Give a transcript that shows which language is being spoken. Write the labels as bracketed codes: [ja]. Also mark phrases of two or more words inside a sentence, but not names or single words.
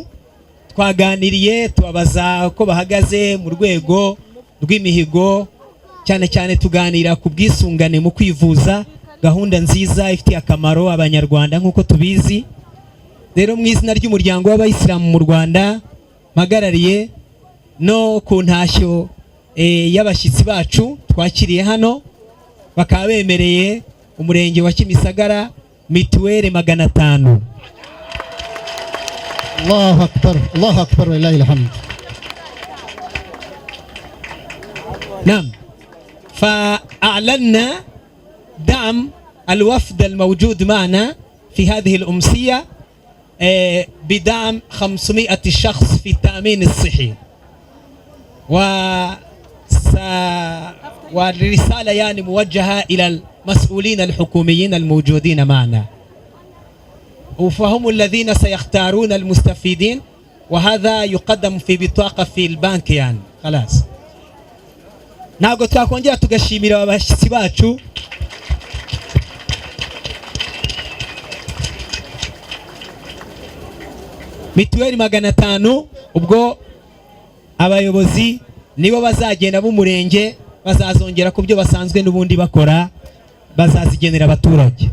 [rw] Twaganiriye tubabaza ko bahagaze mu rwego rw'imihigo, cyane cyane tuganira ku bwisungane mu kwivuza, gahunda nziza ifitiye akamaro abanyarwanda nk'uko tubizi. Rero mu izina ry'umuryango w'abayisilamu mu Rwanda mpagarariye no ku ntashyo y'abashyitsi bacu twakiriye hano, bakaba bemereye umurenge wa Kimisagara mituweli 500. [ar] الله أكبر الله أكبر لله الحمد. نعم، فأعلنا دعم الوفد الموجود معنا في هذه الأمسية بدعم 500 شخص في التأمين الصحي. والرسالة يعني موجهة إلى المسؤولين الحكوميين الموجودين معنا، فهم الذين سيختارون المستفيدين، وهذا يقدم في بطاقة في البنك يعني خلاص. [rw] ntabwo twakongera tugashimira abashyitsi bacu. Mituweli 500 ubwo abayobozi nibo bazagenda b'umurenge bazazongera ku byo basanzwe n'ubundi bakora, bazazigenera abaturage.